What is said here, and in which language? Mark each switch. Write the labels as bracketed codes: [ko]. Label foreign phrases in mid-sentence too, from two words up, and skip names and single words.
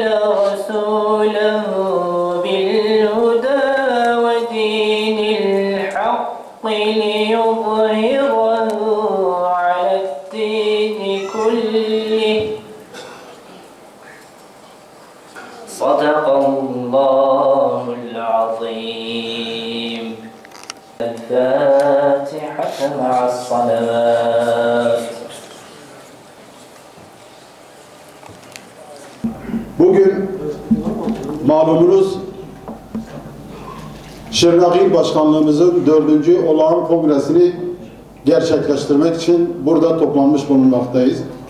[ar] رسوله بالهدى ودين الحق ليظهره على الدين كله صدق الله العظيم. الفاتحة مع الصلوات. [tr] Bugün malumunuz Şırnak İl Başkanlığımızın 4. olağan kongresini gerçekleştirmek için burada toplanmış bulunmaktayız.